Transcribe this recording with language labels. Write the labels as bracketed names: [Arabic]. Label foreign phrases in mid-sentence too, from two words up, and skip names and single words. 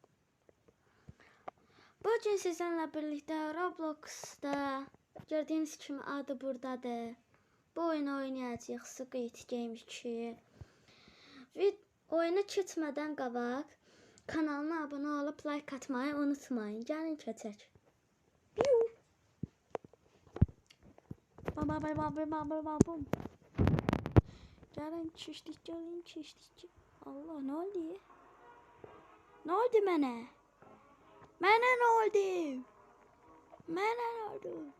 [Azerbaijani] Bugün sizinle birlikte Roblox'ta gördüğünüz kimi adı buradadır. Bu oyunu oynayacağıq Squid Game 2. Oyuna keçmədən qabaq kanalına [Turkish] abone olup like atmayı unutmayın. [Azerbaijani] Gəlin keçək. Bam. Gəlin keçdik. [Turkish] Allah, ne oldu? Ne oldu mənə? Mənə ne oldu? Mənə ne oldu?